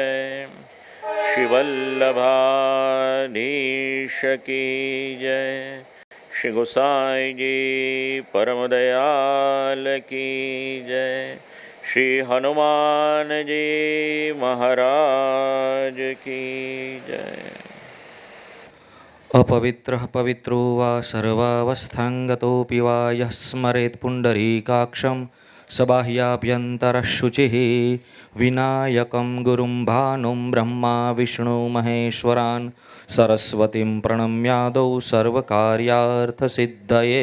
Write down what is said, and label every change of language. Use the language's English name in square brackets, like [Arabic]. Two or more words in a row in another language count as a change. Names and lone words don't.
[Hindi] श्री वल्लभाधीश की जय. श्री गोसाईजी परम दयाल की जय. श्री हनुमानजी महाराज की जय. [Sanskrit] अपवित्रः पवित्रो वा सर्वावस्थाङ्गतोऽपि वा यः स्मरेत् पुण्डरीकाक्षं सबाह्याभ्यन्तरः शुचिः. विनायकं गुरुं भानुं ब्रह्मा विष्णु महेश्वरान् सरस्वतीं प्रणम्यादौ सर्वकार्यार्थसिद्धये.